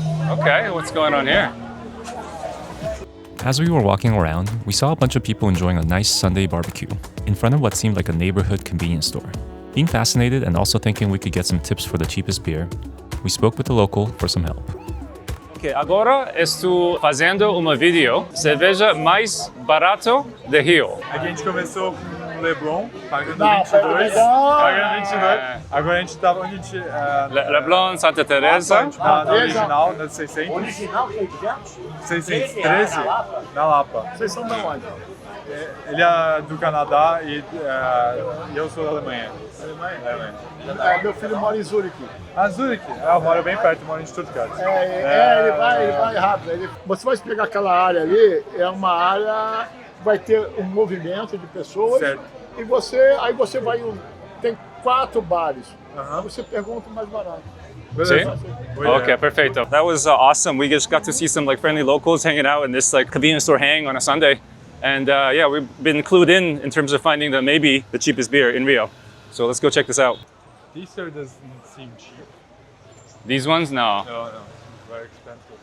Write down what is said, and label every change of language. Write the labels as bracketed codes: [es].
[en] Okay, what's going on here? As we were walking around, we saw a bunch of people enjoying a nice Sunday barbecue in front of what seemed like a neighborhood convenience store. Being fascinated and also thinking we could get some tips for the cheapest beer, we spoke with the local for some help. [pt] Ok, agora estou fazendo uma vídeo cerveja mais barato de Rio. Aqui a gente começou com Leblon, pagando 22. Pagando 22. Agora a gente tá onde a gente... Leblon, Santa Teresa. Na original, na 600. Original, que é 200? 613, na Lapa. Vocês são da onde? Ele é do Canadá e eu sou da Alemanha. Alemanha? Meu filho mora em Zurique. Ah, Zurique? Eu moro bem perto, moro em Stuttgart. Ele vai rápido. Você vai pegar aquela área ali, é uma área que vai ter um movimento de pessoas. Certo. E aí você vai, tem 4 bares. Você pergunta o mais barato. [en] See? Okay, perfecto. That was awesome. We just got to see some like friendly locals hanging out in this like convenience store hang on a Sunday. And yeah, we've been clued in terms of finding maybe the cheapest beer in Rio. So let's go check this out. This here doesn't seem cheap. These ones? No. No, very expensive.